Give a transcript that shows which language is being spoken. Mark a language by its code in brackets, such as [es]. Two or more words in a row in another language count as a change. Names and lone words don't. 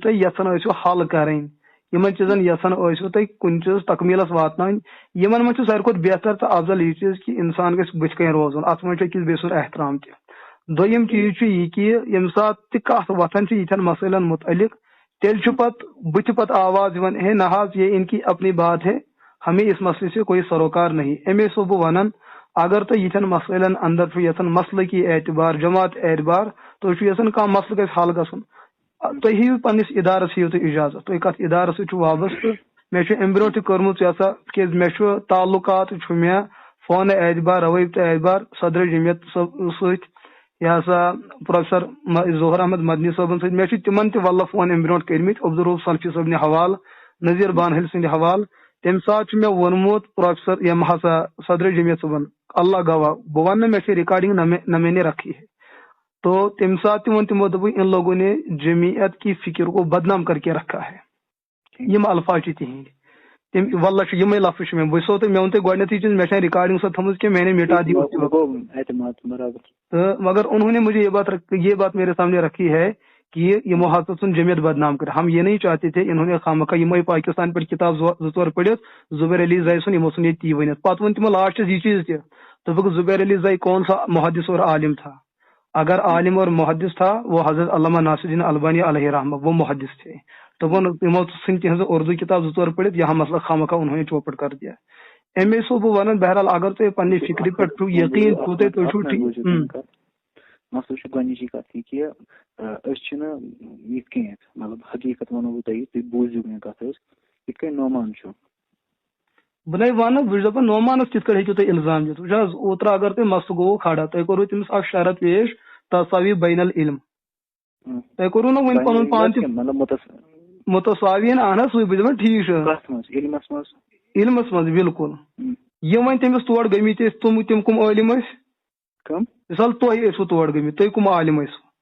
[ks] تُہۍ یژھان ٲسِو حل کرٕنۍ یِمن چیٖزن یژھان ٲسِو تُہۍ کُنہِ چیٖزس تکمیٖلس واتناوٕنۍ یِمن منٛز چھُ ساروی کھۄتہٕ بہتر تہٕ افضل یہِ چیٖز کہِ انسان گژھِ بٕتھِ کَنۍ روزُن اتھ منٛز چھُ أکِس بیٚیہِ سُنٛد احترام تہِ دوٚیِم چیٖز چھُ یہِ کہِ ییٚمہِ ساتہٕ تہِ کتھ وۄتھان چھِ یِتھٮ۪ن مسٲیلن متعلق تیٚلہِ چھُ پتہٕ بٕتھِ پتہٕ آواز یِوان ہے نہ حظ [ur] یہ ان کی اپنی بات ہے ہمیں اس مسئلے سے کوئی سروکار نہیں [ks] امی چھُس بہٕ ونان اگر تُہۍ یِتھٮ۪ن مسٲیلن اندر چھُ یژھان مسلکی اعتبار جماعت اعتبار تُہۍ چھُو یژھان کانٛہہ مسلہٕ گژھِ حل گژھُن تُہۍ ہیٚیِو پننِس ادارس ہیٚیِو تُہۍ اجازت تُہۍ کتھ ادارس سۭتۍ چھُو وابستہٕ مےٚ چھُ امہِ برونٛٹھ تہِ کٔرمٕژ یہِ ہسا تِکیٛازِ مےٚ چھُ تعلقات چھُ مےٚ فونہٕ اعتبار روٲبطہٕ اعتبار صدرِ جمعیت سۭتۍ یہِ ہسا پروفیسر ظہور احمد مدنی صٲبن سۭتۍ مےٚ چھِ تِمن تہِ واللہ فون امہِ برونٛٹھ کٔرمٕتۍ عبدالروف سلفی صٲبنہِ حوالہٕ نذیٖر بانحل سٕنٛدِ حوالہٕ تمہِ ساتہٕ چھُ مےٚ ووٚنمُت پروفیسر یِم ہسا صدرِ جمعیت صٲبن اللہ گواہ بہٕ ونہٕ نہٕ مےٚ چھِ رِکارڈنگ [ur] نہ میں نے رکھی ہے [ks] تو تمہِ ساتہٕ تہِ ووٚن تِمو دوٚپُکھ [ur] ان لوگوں نے جمعیت کی فکر کو بدنام کر کے رکھا ہے [ks] یِم الفاظ چھِ تِہنٛدۍ تِم واللہ چھُ یِمے لفظ چھِ مےٚ بہٕ چھُسو تۄہہِ مےٚ ووٚن تۄہہِ گۄڈنیتھٕے چیٖز مےٚ چھےٚ رِکارڈنگ سۄ تھٲومٕژ کہِ [ur] میں نے مٹا دی تہٕ مگر انہوں نے مجھے یہ بات میرے سامنے رکھی ہے کہ [ks] یمو ہسا ژھُن [ur] جمعیت بدنام کر ہم یہ نہیں چاہتے تھے انہوں نے خامخواہ [ks] یمے پاکستان پٮ۪ٹھ کتاب 2 پٔرِتھ [ur] زبیر علی زائی سُنٛد یمو ژھُن ییٚتہِ تی ؤنِتھ پتہٕ ووٚن تِمو لاسٹس یہ چیٖز تہِ دوٚپُکھ زبیر علی زائی کون سا محدث اور عالم تھا اگر عالم اور محدث تھا وہ حضرت علامہ ناصر الدین البانی علیہ رحمہ وہ محدث تھے [ks] دوٚپُن تِمو ژھٕنۍ تِہنٛز اردو کتاب 2 پٔرِتھ [ur] یہاں مسئلہ خامخواہ انہوں نے چوپٹ کر دیا [ks] امی چھُسو بہٕ ونان بہرحال اگر تُہۍ پننہِ فکرِ پٮ۪ٹھ چھُو یقیٖن چھُو تُہۍ چھُو ٹھیٖک مسلہٕ چھُ گۄڈنِچی کتھ یہِ کہِ أسۍ چھِنہٕ یِتھ کٔنٮ۪تھ مطلب حقیٖقت ونو بہٕ تۄہہِ تُہۍ بوٗزِو مےٚ کتھ حظ یِتھ کٔنۍ نعمان چھُ بہٕ نَے وَنہٕ بہٕ چھُس دَپان نعمانس کِتھ کٔنۍ ہیٚکِو تُہۍ الزام دِتھ وٕچھ حظ اوترٕ اگر تۄہہِ مسلہٕ گوٚوُ کھڑا تۄہہِ کوٚروٕ تٔمِس اکھ شرط پیش [ar] تساوی بین العلم [ks] تۄہہِ کوٚروٕ نہ وۄنۍ پنُن پان تہِ مُتساویٖن اہن حظ سُے بہٕ چھُس دَپان ٹھیٖک چھُ علمس منٛز بالکل یِم وۄنۍ تٔمِس تور گٔمٕتۍ ٲسۍ تِم کٕم عٲلِم ٲسۍ مِثال تُہۍ ٲسوٕ تور گٔمٕتۍ تُہۍ کٕم عالِم ٲسوٕ